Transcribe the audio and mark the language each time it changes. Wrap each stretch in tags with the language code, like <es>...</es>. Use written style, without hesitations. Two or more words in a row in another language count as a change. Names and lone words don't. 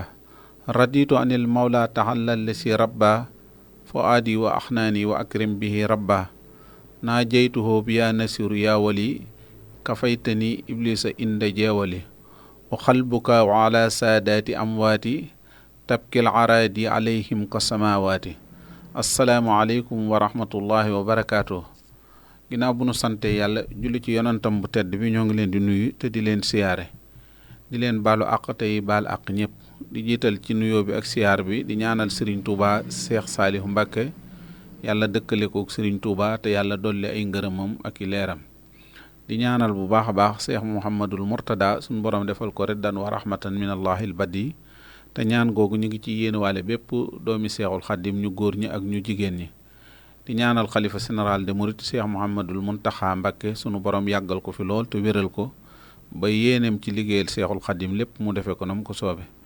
<ar>رضيت عن المولى تعالى الذي ربى فؤادي وأحناني وأكرم به ربه. ناجيته بيا نسير يا ولي كفيتني إبليس إند جاولي وقلبك وعلى سادات أمواتي تبكي العرادي عليهم كالسماوات. السلام عليكم ورحمة الله وبركاته.</ar> <wo>ginnaaw bu nu sante yàlla julli ci yonantam bu tedd bi ñoo ngi leen di nuyu te di leen siyaare di leen baalu àq tey baal àq ñëpp di jiital ci nuyoo bi ak siyaar bi di ñaanal Serigne Touba Cheikh Saliou Mbacké yàlla dëkkale ko ak Serigne Touba te yàlla dolli ay ngërëmam ak i leeram di ñaanal bu baax a baax Cheikh Mouhamadul Mourtada suñu borom defal ko reddan</wo> <ar>ورحمة من الله البديع</ar> <wo>te ñaan googu ñu ngi ci yéenewaale bépp doomi Seexul Xaddim ñu góor ñi ak ñu jigéen ñi di ñaanal xalifa général de Mouride Cheikh Mouhamadul Muntaxa Mbacké sunu borom yàggal ko fi lool te wéral ko ba yéeneem ci liggéeyal Seexul Xaddim lépp mu defee ko na mu ko soobe</wo>